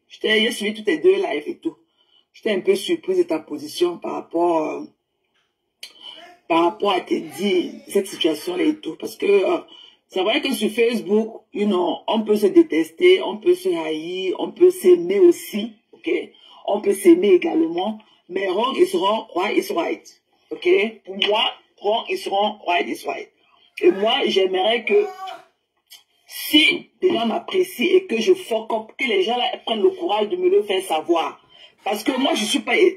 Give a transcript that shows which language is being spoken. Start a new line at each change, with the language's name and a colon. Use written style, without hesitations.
French: J'ai suivi toutes les deux lives et tout. J'étais un peu surprise de ta position par rapport à te dire cette situation-là et tout. Parce que c'est vrai que sur Facebook, on peut se détester, on peut se haïr, on peut s'aimer aussi, ok? On peut s'aimer également. Mais
English: wrong is wrong, right is right,
French: ok? Pour moi, wrong is wrong, right is right. Et moi, j'aimerais que si des gens m'apprécient et que je fuck up, que les gens là prennent le courage de me le faire savoir. Parce que moi, je suis pas...